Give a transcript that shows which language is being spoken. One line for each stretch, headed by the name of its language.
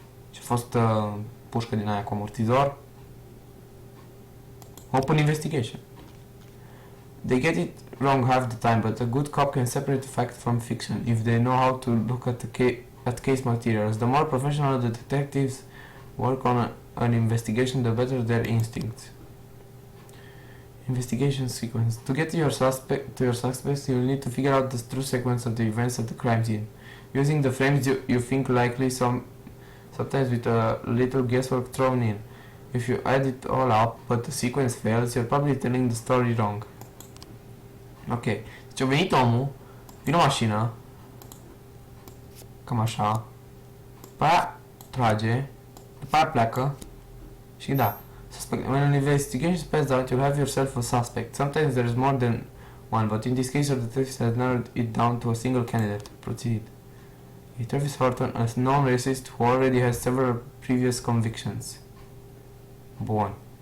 Romanian: Și a fost pușcă din aia cu amortizor.
English: Open investigation. They get it wrong half the time, but a good cop can separate fact from fiction if they know how to look at case materials. The more professional the detectives work on an investigation, the better their instincts. Investigation sequence. To get to your suspects, you'll need to figure out the true sequence of the events at the crime scene. Using the frames you think likely, sometimes with a little guesswork thrown in. If you add it all up, but the sequence fails, you're probably telling the story wrong. Ok.
Romanian: Deci a venit omul, vine o mașină, cam așa, după aia trage, după aia pleacă și da.
English: Suspect. When an investigation spells out, you'll have yourself a suspect. Sometimes there's more than one, but in this case your detective has narrowed it down to a single candidate. Proceed. Travis Horton, a known racist who already has several previous convictions.
Romanian: Bun.